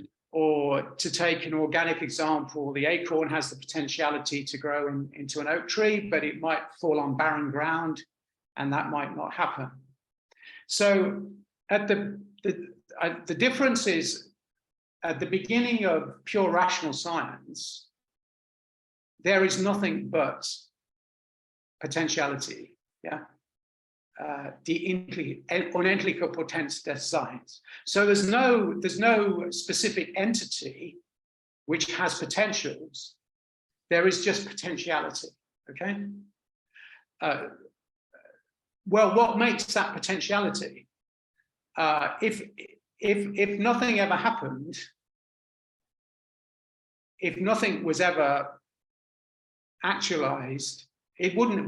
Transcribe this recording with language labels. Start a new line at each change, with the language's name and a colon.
English: Or to take an organic example, the acorn has the potentiality to grow into an oak tree, but it might fall on barren ground, and that might not happen. So, the difference is, at the beginning of pure rational science, there is nothing but potentiality.
German: Die unendliche Potenz des Seins.
English: So there's no specific entity which has potentials. There is just potentiality. Okay. Well, what makes that potentiality? If nothing ever happened, if nothing was ever actualized, it wouldn't.